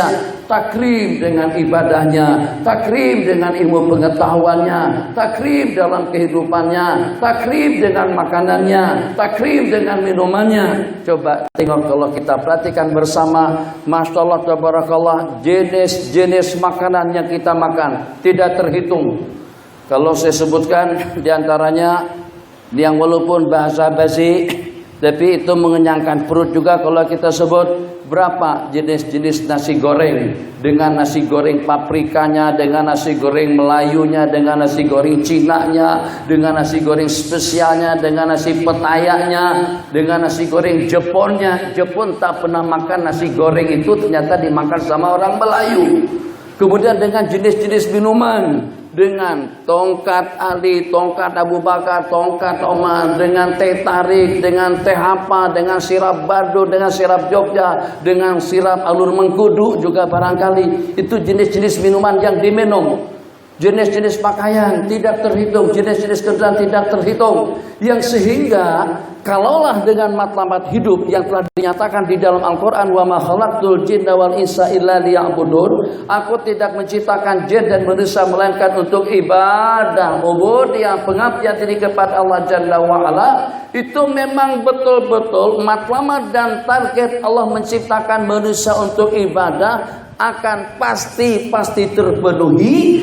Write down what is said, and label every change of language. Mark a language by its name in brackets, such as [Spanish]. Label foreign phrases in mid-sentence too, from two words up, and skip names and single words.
[Indonesian] Takrim dengan ibadahnya, takrim dengan ilmu pengetahuannya, takrim dalam kehidupannya, takrim dengan makanannya, takrim dengan minumannya. Coba tengok kalau kita perhatikan bersama, [Arabic] ما شاء الله تبارك الله, [Indonesian] jenis-jenis makanan yang kita makan tidak terhitung. Kalau saya sebutkan diantaranya yang walaupun bahasa basi, tapi itu mengenyangkan perut juga kalau kita sebut. Berapa jenis-jenis nasi goreng, dengan nasi goreng paprikanya, dengan nasi goreng Melayunya, dengan nasi goreng Cinanya, dengan nasi goreng spesialnya, dengan nasi petayanya, dengan nasi goreng Jeponnya. Jepun tak pernah makan nasi goreng itu, ternyata dimakan sama orang Melayu. Kemudian dengan jenis-jenis minuman, dengan tongkat Ali, tongkat Abu Bakar, tongkat Omar, dengan teh tarik, dengan teh apa, dengan sirap Bardo, dengan sirap Jogja, dengan sirap Alur Mengkudu juga barangkali. Itu jenis-jenis minuman yang diminum. Jenis-jenis pakaian tidak terhitung, jenis-jenis kendaraan tidak terhitung. Yang sehingga kalaulah dengan matlamat hidup yang telah dinyatakan di dalam Al-Quran, [Arabic] وما خلقت الجن والإنس إلا ليعبدون, [Indonesian] aku tidak menciptakan jin dan manusia melainkan untuk ibadah, ubudiyah, pengabdian diri kepada Allah Jalla wa'ala. Itu memang betul-betul matlamat dan target Allah menciptakan manusia untuk ibadah akan pasti terpenuhi.